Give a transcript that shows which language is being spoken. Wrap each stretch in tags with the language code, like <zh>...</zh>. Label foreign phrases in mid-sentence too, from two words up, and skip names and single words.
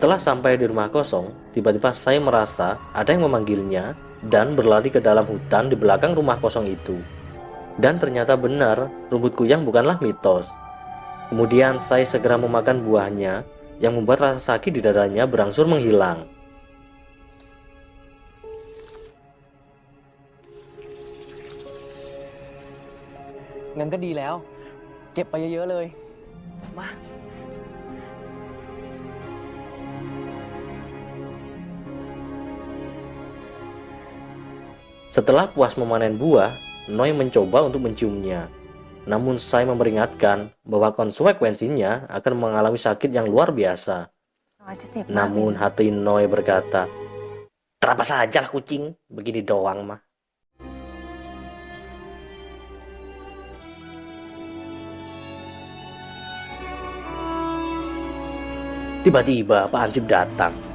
<id>Setelah sampai di rumah kosong, tiba-tiba saya merasa ada yang memanggilnya dan berlari ke dalam hutan di belakang rumah kosong itu. Dan ternyata benar, rumput kuyang bukanlah mitos. Kemudian saya segera memakan buahnya yang membuat rasa sakit di dadanya berangsur menghilang.</id> <th>งั้นก็ดีแล้ว เก็บไปเยอะๆเลย มา</th> <id>Setelah puas memanen buah, Noi mencoba untuk menciumnya. Namun saya memperingatkan bahwa konsekuensinya akan mengalami sakit yang luar biasa.</id> <th>น้อยจะเจ็บมากเลย</th> <id>Namun</id> <th>นะ</th> <id>hati Noi berkata, "Terapa saja lah kucing, begini doang mah." Tiba-tiba Pak Hansip datang.</id>